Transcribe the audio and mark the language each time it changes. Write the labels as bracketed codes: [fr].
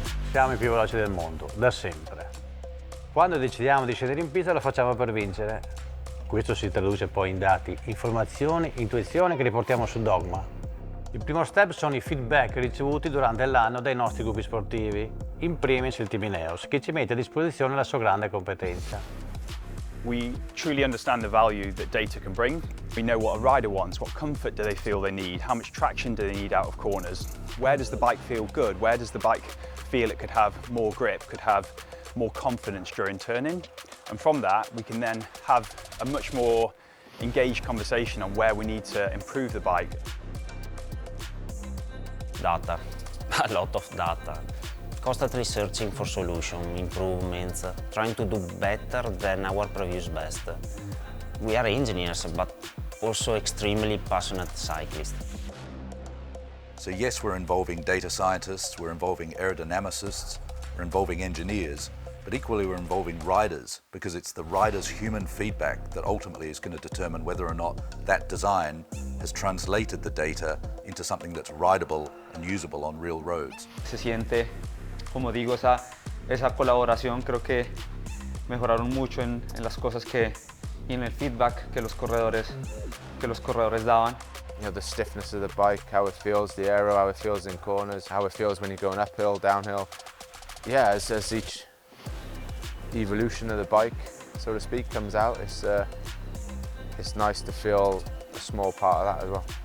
[it] Siamo i più veloci del mondo, da sempre. Quando decidiamo di scendere in pista lo facciamo per vincere. Questo si traduce poi in dati, informazioni, intuizioni che riportiamo su Dogma. Il primo step sono i feedback ricevuti durante l'anno dai nostri gruppi sportivi, in primis il team Ineos, che ci mette a disposizione la sua grande competenza. [en] We truly understand the value that data can bring. We know what a rider wants, what comfort do they feel they need, how much traction do they need out of corners, where does the bike feel good, where does the bike feel it could have more grip, could have more confidence during turning. And from that, we can then have a much more engaged conversation on where we need to improve the bike. Data, a lot of data. Constantly searching for solutions, improvements, trying to do better than our previous best. We are engineers, but also extremely passionate cyclists. So yes, we're involving data scientists, we're involving aerodynamicists, we're involving engineers, but equally we're involving riders because it's the riders' human feedback that ultimately is going to determine whether or not that design has translated the data into something that's rideable and usable on real roads. [es] Se siente, como digo, esa colaboración. Creo que mejoraron mucho en las cosas y en el feedback que los corredores daban. [en] You know, the stiffness of the bike, how it feels, the aero, how it feels in corners, how it feels when you're going uphill, downhill. Yeah, as each evolution of the bike, so to speak, comes out, it's nice to feel a small part of that as well.